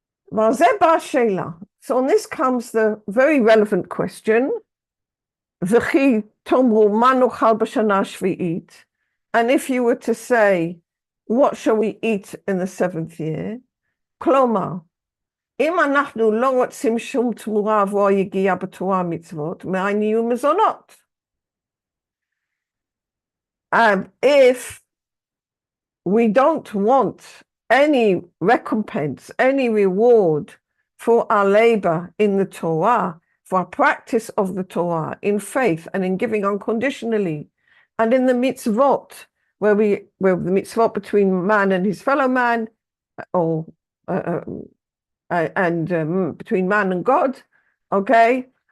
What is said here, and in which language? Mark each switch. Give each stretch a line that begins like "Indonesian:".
English: So on this comes the very relevant question. And if you were to say, what shall we eat in the 7th year?
Hebrew: Klomar, אם אנחנו לא רוצים שום תמורה עבור יגיעה בתורה המצוות, מאין יהיו מזונות?
English: If we don't want any recompense, any reward for our labor in the Torah, for our practice of the Torah, in faith and in giving unconditionally, and in the mitzvot, where the mitzvot between man and his fellow man, or between man and God, okay?